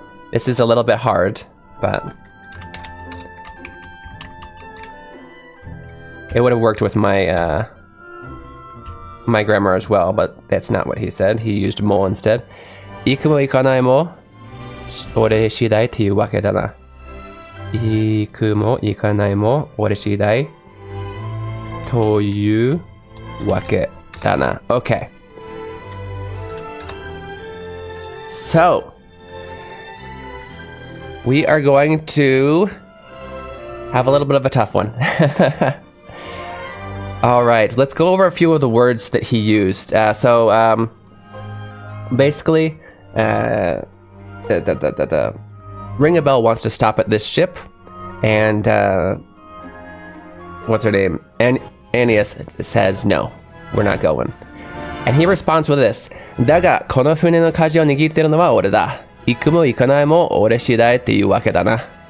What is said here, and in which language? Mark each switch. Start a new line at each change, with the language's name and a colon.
English: This is a little bit hard, but it would have worked with my my grammar as well, but that's not what he said. He used も instead.
Japanese: 行くも行かないも俺次第というわけだな。行くも行かないも俺次第というわけだな。
English: Okay. So, we are going to have a little bit of a tough one. All right, let's go over a few of the words that he used. Basically, Ring a Bell wants to stop at this ship, and what's her name? Aeneas says, no, we're not going. And he responds with this.
Japanese: だが、この船の舵を握ってるのは俺だ。行くも行かないも俺次第っていうわけだな。